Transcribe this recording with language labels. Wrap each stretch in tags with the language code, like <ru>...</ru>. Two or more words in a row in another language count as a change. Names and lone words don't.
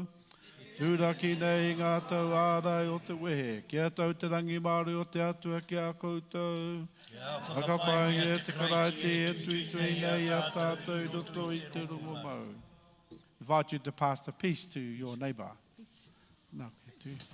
<mi>Tūraki nei ngā tau ārai o te wehe. Kia tau te rangi Māori o te atua ki a koutou. Whakapainga te karaiti e tui nei a tātou roto i te rongo mau.</mi> <en>Invite you to pass the peace to your neighbour.</en> <mi>Nā ke tū.</mi>